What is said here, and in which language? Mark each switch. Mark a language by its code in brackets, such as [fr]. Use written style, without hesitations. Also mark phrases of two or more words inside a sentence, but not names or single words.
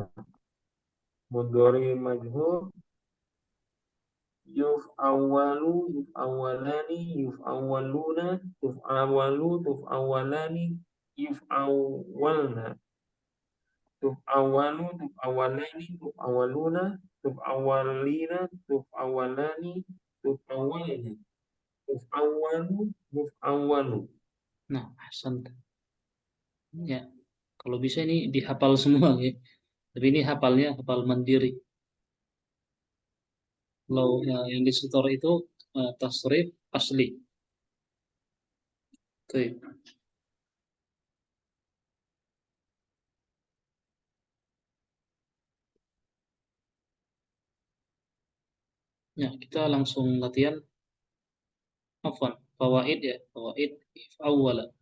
[ar] مضارع مجهول، يُفْعَوَّلُ، يُفْعَوَّلَانِ، يُفْعَوَّلُونَ، تُفْعَوَّلُ، تُفْعَوَّلَانِ، يُفْعَوَّلْنَ، تُفْعَوَّلُ، تُفْعَوَّلَانِ، تُفْعَوَّلُونَ، تُفْعَوَّلِينَ، تُفْعَوَّلَانِ، تُفْعَوَّلْنَ، تُفْعَوَّلُ، تُفْعَوَّلُ. [id] nah ahsan ya kalau bisa ini dihafal semua ya tapi ini hafalnya hafal mandiri kalau yang disetor itu tasrif asli. Baik. Ya, kita langsung latihan afwan, fawaid ya, [ar] فوائد افعوّل.